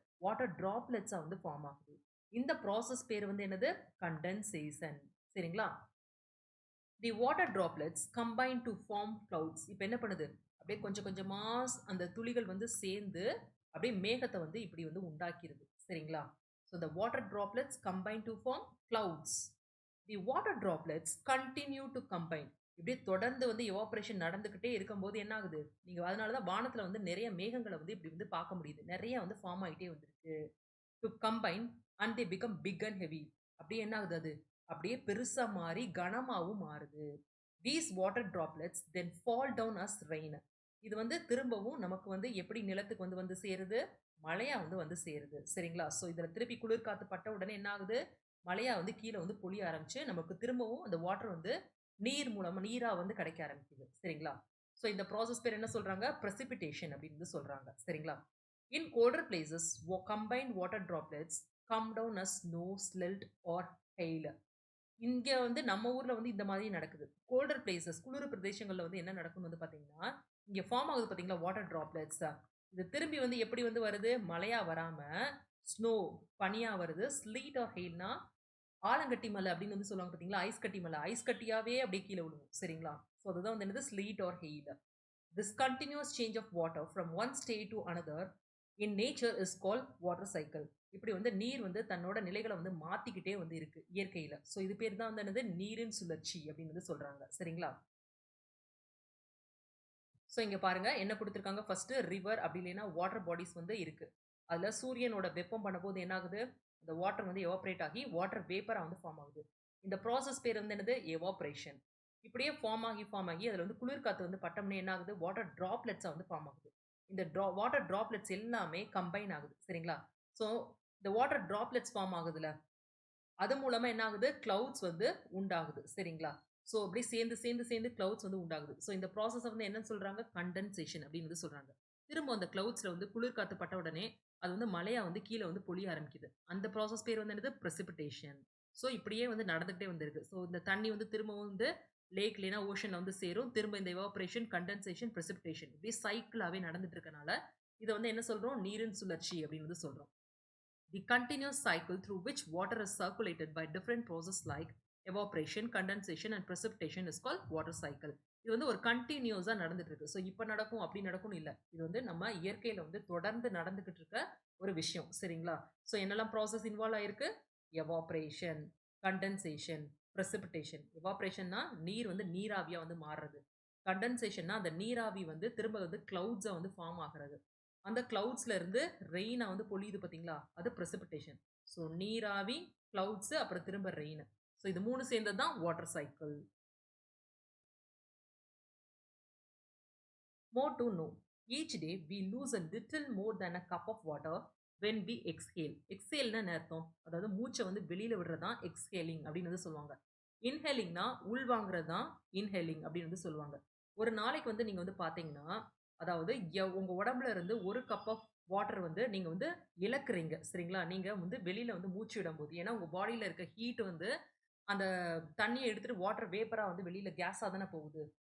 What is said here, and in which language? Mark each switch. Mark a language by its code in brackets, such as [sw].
[ta] Water டிராப்லெட்ஸா வந்து form ஆகுது. இந்த ப்ராசஸ் பேர் வந்து என்னது? கண்டென்சேஷன். சரிங்களா? [en] The water droplets combine to form clouds. [ta] இப்ப என்ன பண்ணுது? அப்படியே கொஞ்சம் கொஞ்சமா அந்த துளிகள் வந்து சேர்ந்து, அப்படியே மேகத்த வந்து இப்படி வந்து உண்டாக்கிருது. சரிங்களா? [en] So the water droplets combine to form clouds. The water droplets continue to combine. [ta] இப்படியே தொடர்ந்து வந்து எவாப்பரேஷன் நடந்துகிட்டே இருக்கும்போது என்ன ஆகுது? நீங்க அதனால தான் வானத்துல வந்து நெறைய மேகங்கள வந்து இப்படி வந்து பார்க்க முடியுது. நெறைய வந்து ஃபார்ம் ஆயிட்டே வந்திருக்கு. [en] To combine and they become big and heavy. [ta] அப்படியே என்ன ஆகுது அது? அப்படியே பெருசா மாறி கனமாவும் மாறுது. [en] These water droplets then fall down as rain. [ta] இது வந்து திரும்பவும் நமக்கு வந்து எப்படி நிலத்துக்கு வந்து வந்து சேருது? மழையா வந்து வந்து சேருது. சரிங்களா? ஸோ இதுல திருப்பி குளிர் காத்து பட்ட உடனே என்ன ஆகுது? மழையா வந்து கீழ வந்து பொழிய ஆரம்பிச்சு, நமக்கு திரும்பவும் அந்த வாட்டர் வந்து நீர் மூலமா நீரா வந்து கிடைக்க ஆரம்பிக்குது. சரிங்களா? ஸோ இந்த ப்ராசஸ் பேர் என்ன சொல்றாங்க? பிரசிபிடேஷன் அப்படின்னு வந்து சொல்றாங்க. சரிங்களா? [en] In colder places, combined water droplets come down as snow, slelt or hail. [ta] இங்க வந்து நம்ம ஊர்ல வந்து இந்த மாதிரி நடக்குது. கோல்டர் பிளேஸஸ் குளிர் பிரதேசங்கள்ல வந்து என்ன நடக்கும்னு வந்து பார்த்தீங்கன்னா, இங்க ஃபார்ம் ஆகுது பார்த்தீங்களா வாட்டர் டிராப்லெட்ஸ். இது திரும்பி வந்து எப்படி வந்து வருது? மழையா வராம ஸ்னோ பனியா வருது. ஸ்லீட் ஆர் ஹெயில்னா ஆலங்கட்டி மலை அப்படின்னு வந்து சொல்லுவாங்க பார்த்தீங்களா? ஐஸ் கட்டி மலை. ஐஸ் கட்டியாவே அப்படியே கீழ விழுகும். சரிங்களா? ஸோ அதுதான் வந்து என்னது? Slit R hail. [en] This continuous change of water from one state to another in nature is called water cycle. [ta] இப்படி வந்து நீர் வந்து தன்னோட நிலைகளை வந்து மாத்திக்கிட்டே வந்து இருக்கு இயற்கையில. ஸோ இது பேர் தான் வந்து என்னது? நீரின் சுழற்சி அப்படின்னு வந்து சொல்றாங்க. சரிங்களா? ஸோ இங்க பாருங்க என்ன குடுத்துருக்காங்க? ஃபர்ஸ்ட் ரிவர் அப்படி இல்லைன்னா வாட்டர் பாடிஸ் வந்து இருக்கு. அதுல சூரியனோட வெப்பம் பண்ணும்போது என்ன ஆகுது? அந்த வாட்டர் வந்து எவாப்பரேட் ஆகி வாட்டர் வேப்பரா வந்து ஃபார்ம் ஆகுது. இந்த ப்ராசஸ் பேர் வந்து என்னது? எவாப்பரேஷன். இப்படியே ஃபார்ம் ஆகி அதுல வந்து குளிர் காத்து வந்து பட்டோம்னே என்ன ஆகுது? வாட்டர் டிராப்லெட்ஸா வந்து ஃபார்ம் ஆகுது. இந்த வாட்டர் டிராப்லெட்ஸ் எல்லாமே கம்பைன் ஆகுது. சரிங்களா? ஸோ இந்த வாட்டர் டிராப்லெட்ஸ் ஃபார்ம் ஆகுதுல, அது மூலமா என்ன ஆகுது? கிளவுட்ஸ் வந்து உண்டாகுது. சரிங்களா? ஸோ அப்படியே சேர்ந்து கிளவுட்ஸ் வந்து உண்டாகுது. ஸோ இந்த ப்ராசஸ வந்து என்னன்னு சொல்றாங்க? கண்டென்சேஷன் அப்படின்னு வந்து சொல்றாங்க. திரும்ப அந்த கிளவுட்ஸ்ல வந்து குளிர் காத்து பட்ட உடனே, அது வந்து மழையா வந்து கீழ வந்து பொழிய ஆரம்பிக்குது. அந்த ப்ராசஸ் பேர் வந்து என்னது? பிரசிபிடேஷன். ஸோ இப்படியே வந்து நடந்துகிட்டே வந்திருக்கு. ஸோ இந்த தண்ணி வந்து திரும்பவும் வந்து லேக் இல்லைனா ஓஷன்ல வந்து சேரும். திரும்ப இந்த எவாப்பரேஷன், கண்டென்சேஷன், பிரசிபிடேஷன் இப்படியே சைக்கிளாவே நடந்துட்டு இருக்கனால, இத வந்து என்ன சொல்றோம்? நீரின் சுழற்சி அப்படின்னு வந்து சொல்றோம். [en] The continuous cycle through which water is circulated by different processes like evaporation, condensation and precipitation is called water cycle. [ta] இது வந்து ஒரு கன்டினியூஸா நடந்துட்டு இருக்கு. ஸோ இப்ப நடக்கும், அப்படி நடக்கும்னு இல்ல. இது வந்து நம்ம இயற்கையில வந்து தொடர்ந்து நடந்துகிட்டு இருக்க ஒரு விஷயம். சரிங்களா? ஸோ என்னெல்லாம் ப்ராசஸ் இன்வால்வ் ஆயிருக்கு? எவாப்பரேஷன், கண்டென்சேஷன், பிரசிபிடேஷன். எவாப்பரேஷன்னா நீர் வந்து நீராவியா வந்து மாறுறது. கண்டென்சேஷன்னா அந்த நீராவி வந்து திரும்ப வந்து கிளவுட்ஸா வந்து ஃபார்ம் ஆகுறது. அந்த கிளவுட்ஸ்ல இருந்து ரெயினா வந்து பொழியுது பார்த்தீங்களா? அது பிரசிபிடேஷன். ஸோ நீராவி, கிளவுட்ஸ் அப்புறம் திரும்ப ரெயின். ஸோ இது 3 சேர்ந்தது தான் water cycle. [en] More to know. Each day we lose a little more than a cup of water when we exhale. [ta] எக்ஸ்ஹேல்னா என்ன அர்த்தம்? அதாவது மூச்ச வந்து வெளியில விடுறது தான் எக்ஸ்ஹேலிங் அப்படின்னு வந்து சொல்லுவாங்க. இன்ஹேலிங்னா உள்வாங்குறது தான் இன்ஹேலிங் அப்படின்னு வந்து சொல்லுவாங்க. ஒரு நாளைக்கு வந்து நீங்க வந்து பார்த்தீங்கன்னா, அதாவது உங்க உடம்புல இருந்து 1 கப் ஆஃப் வாட்டர் வந்து நீங்க வந்து இழக்கிறீங்க. சரிங்களா? நீங்க வந்து வெளியில வந்து மூச்சு விடும்போது. ஏன்னா உங்க பாடியில இருக்க ஹீட் வந்து அந்த தண்ணிய எடுத்துட்டு வாட்டர் வேப்பரா வந்து வெளியில கேஸா தானே போகுது.